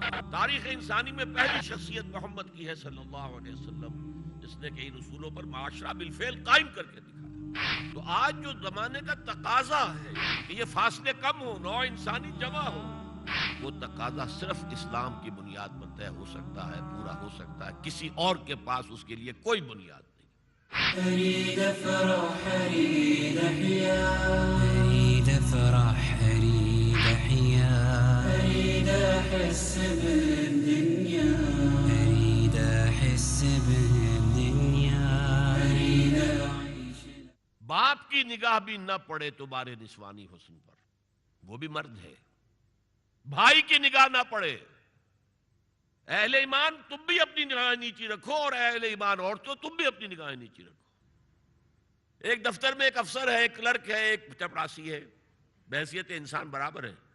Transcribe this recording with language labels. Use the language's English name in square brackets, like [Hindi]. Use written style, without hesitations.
[Urdu] تاریخ انسانی میں پہلی شخصیت محمد کی ہے صلی اللہ علیہ وسلم، جس نے کہ ان اصولوں پر معاشرہ بالفعل قائم کر کے دکھایا۔ تو آج جو زمانے کا تقاضا ہے کہ یہ فاصلے کم ہو، نوع انسانی جمع ہو، وہ تقاضا صرف اسلام کی بنیاد پر طے ہو سکتا ہے، پورا ہو سکتا ہے، کسی اور کے پاس اس کے لیے کوئی بنیاد نہیں۔ [Arabic] أريد أفرح أريد أحيا أريد أفرح أريد أحيا أريد أحس بالدنيا أريد أحس بالدنيا أريد أعيش۔ [Urdu] باپ کی نگاہ بھی نہ پڑے تمہارے نسوانی حسن پر، وہ بھی مرد ہے۔ بھائی کی نگاہ نہ پڑے۔ اہل ایمان تم بھی اپنی نگاہیں نیچی رکھو، اور اہل ایمان عورتوں تم بھی اپنی نگاہیں نیچی رکھو۔ ایک دفتر میں ایک افسر ہے، ایک کلرک ہے، ایک چپراسی ہے، بحیثیت انسان برابر ہے،